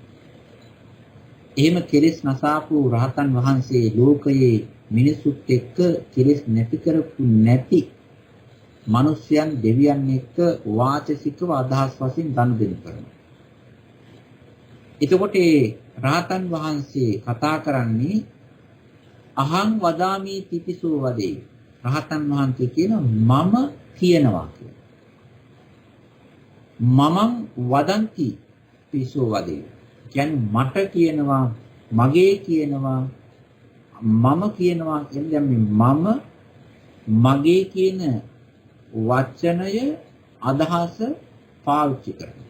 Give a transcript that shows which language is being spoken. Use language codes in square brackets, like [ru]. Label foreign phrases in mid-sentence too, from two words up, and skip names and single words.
[si] එහෙම කෙලෙස් නසාපු රහතන් වහන්සේ ලෝකයේ මිනිසුත් එක්ක කෙලෙස් නැති කරපු නැති මිනිස්යන් දෙවියන් එක්ක වාචසිකව අදහස් වශයෙන් ගනුදෙනු කරනවා. එතකොට රහතන් වහන්සේ කතා කරන්නේ [pi] අහං වදාමි තිතිසෝ වදේ. [si] රහතන් වහන්සේ කියන මම කියනවා කියලා. [pi] මමං වදන්ති තිසෝ වදේ. [si] කියන්නේ මට කියනවා, මගේ කියනවා, මම කියනවා කියන්නේ මම මගේ කියන වචනය අදහස පාවිච්චි කරනවා.